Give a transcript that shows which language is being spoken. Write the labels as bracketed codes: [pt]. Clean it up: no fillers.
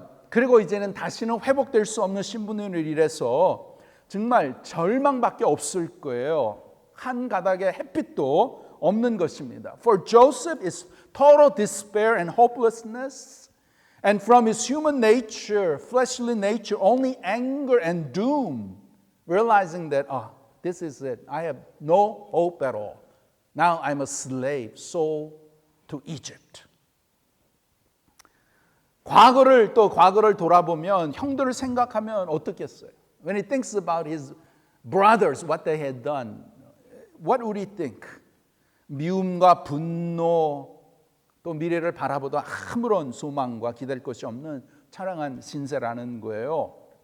[ko] 그리고 이제는 다시는 회복될 수 없는 신분을 잃어서 정말 절망밖에 없을 거예요. 한 가닥의 햇빛도 없는 것입니다. [en] For Joseph is total despair and hopelessness. And from his human nature, fleshly nature, only anger and doom. Realizing that, this is it. I have no hope at all. Now I'm a slave sold to Egypt. [ko] 과거를 돌아보면 형들을 생각하면 어떻겠어요? [en] When he thinks about his brothers, what they had done, what would he think? [ko] 미움과 분노, 또 미래를 바라보다 아무런 소망과 기댈 것이 없는 처량한 신세라는 거예요.